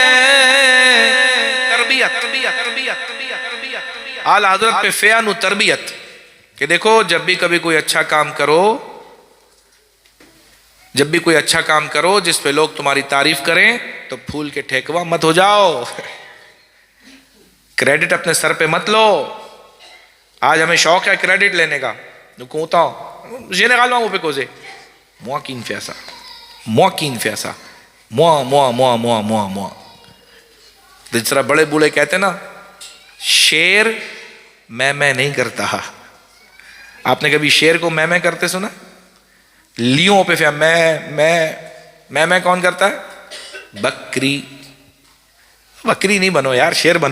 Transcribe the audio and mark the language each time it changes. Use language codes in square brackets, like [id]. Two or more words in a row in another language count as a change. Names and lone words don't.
[ur] اعلیٰ حضرت پہ فیان و تربیت کہ دیکھو جب بھی کبھی کوئی اچھا کام کرو، جب بھی کوئی اچھا کام کرو جس پہ لوگ تمہاری تعریف کریں تو پھول کے ٹھیکوا مت ہو جاؤ. کریڈٹ اپنے سر پہ مت لو. آج ہمیں شوق ہے کریڈٹ لینے کا. کوتا ہوں جنرال وہ پہ کوزے موقین فیاسا موقین فیاسا موا موا موا موا موا موا. جس طرح بڑے بوڑھے کہتے نا شیر میں نہیں کرتا. آپ نے کبھی شیر کو میں کرتے سنا؟ لیوں پہ میں کون کرتا ہے؟ بکری. بکری نہیں بنو یار، شیر بنو.